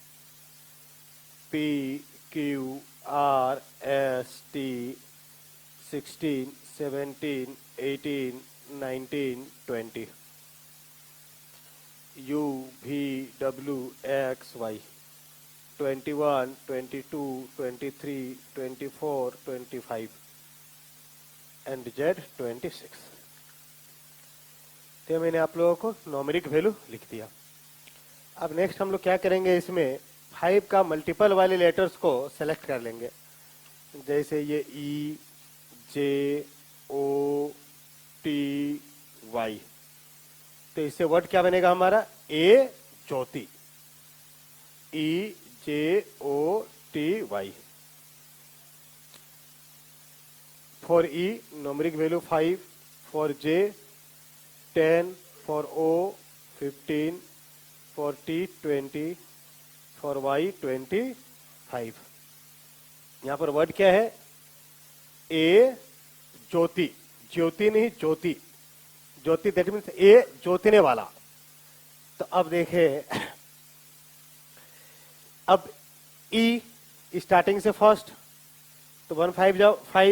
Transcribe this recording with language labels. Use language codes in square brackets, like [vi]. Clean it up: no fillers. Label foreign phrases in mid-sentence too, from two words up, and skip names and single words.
[en] P, Q, R, S, T, 16, 17, 18, 19, 20. U, V, W, X, Y. 21, 22, 23, 24, 25. And Z 26. [hi] तो मैंने आप लोगों को [en] numeric value [hi] लिख दिया। अब नेक्स्ट हम लोग क्या करेंगे, इसमें 5 का मल्टीपल वाले लेटर्स को सेलेक्ट कर लेंगे। जैसे ये E, J, O, T, Y। तो इससे वर्ड क्या बनेगा हमारा, ए ज्योति। E, J, O, T, Y। [en] For E, numeric value 5. For J, 10. For O, 15. For T, 20. For Y, 25। [hi] यहाँ पर वर्ड क्या है, ए ज्योति। ज्योति नहीं, ज्योति। ज्योति [en] that means [hi] ए ज्योतिने वाला। तो अब देखें, अब ई स्टार्टिंग से फर्स्ट, तो 1 5 जाओ 5।